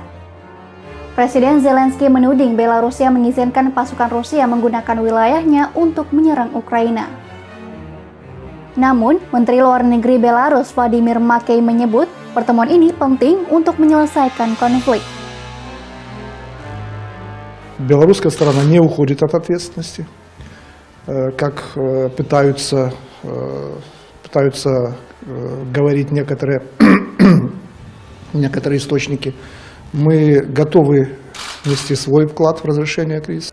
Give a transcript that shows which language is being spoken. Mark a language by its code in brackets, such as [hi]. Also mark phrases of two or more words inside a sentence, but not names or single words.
[id] Presiden Zelensky menuding Belarusia mengizinkan pasukan Rusia menggunakan wilayahnya untuk menyerang Ukraina. Namun, Menteri Luar Negeri Belarus Vladimir Makey menyebut pertemuan ini penting untuk menyelesaikan konflik. [ru] Белорусская сторона не уходит от ответственности, как пытаются говорить некоторые источники. Мы готовы внести свой вклад в разрешение кризиса.